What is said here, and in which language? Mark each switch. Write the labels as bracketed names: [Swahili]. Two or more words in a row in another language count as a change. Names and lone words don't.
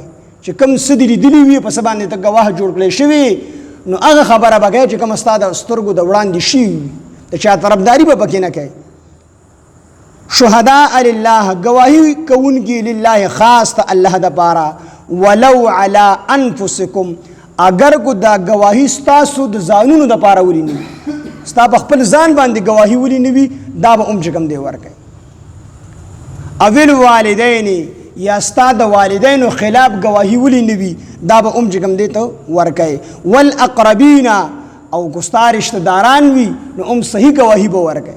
[Pashto] چې کوم څه دې لیدلي وي په څه باندې ته ګواه جوړ کړی شوي نو هغه خبره به کوي چې کوم ستا د سترګو د وړاندې شي وي، د چا طرفداري به پکې نه کوي. [Arabic] شهداء لله [Pashto] گواهی کوونکي لله خاص ته الله د پاره. [Arabic] ولو علی انفسکم [Pashto] اگر کو دا گواهی ستاسو د ځانونو د پاره ولي نه وي، ستا په خپل ځان باندې گواهی ولي نه وي، دا به چې کوم دی ورکوي. اول والدین یا ستا د والدینو خلاف گواهی ولي نه وي، دا به چې کوم دی ته ورکوي. والاقربین او کو ستا رشته داران وي نو صحیح گواهی به ورکوي.